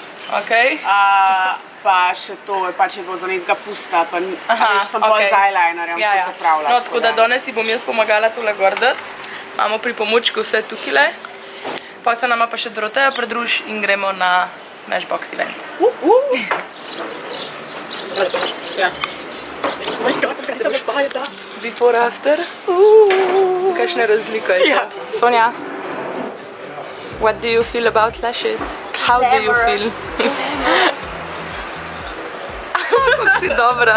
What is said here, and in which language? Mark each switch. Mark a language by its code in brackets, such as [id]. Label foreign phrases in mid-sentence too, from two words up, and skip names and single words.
[sl] Ok. Pa še to, pač je bilo za nekega pusta, pa sem bolj z eyelinerjem to popravila. No, tako da danes si bom jaz pomagala tole gor dati. Imamo pripomočke vse tukile. Pa se nama pa še Doroteja pridruži in gremo na Smashbox event. [en] Before, after. [sl] Kakšna razlika je to? [en] Sonja, what do you feel about lashes? How do you feel? [sl] Kako si dobra.